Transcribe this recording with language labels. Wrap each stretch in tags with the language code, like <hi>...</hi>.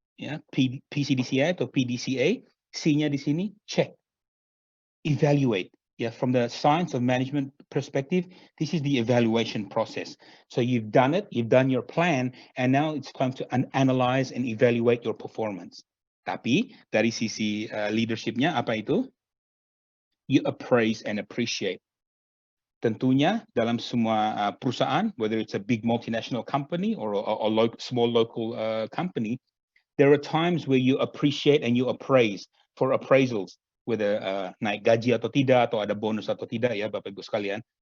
<id>Yeah, PCDCA atau PDCA, C-nya di sini check. Evaluate.</id> <en>Yeah, from the science of management perspective, this is the evaluation process. So you've done it, you've done your plan, and now it's time to analyze and evaluate your performance.</en> <id>Tapi dari sisi leadershipnya apa itu?</id> <en>You appraise and appreciate.</en> <id>Tentunya dalam semua perusahaan,</id> <en>whether it's a big multinational company or a small local company, there are times where you appreciate and you appraise for appraisals, whether</en> <id>naik gaji atau tidak, atau ada bonus atau tidak, ya Bapak Ibu sekalian.</id>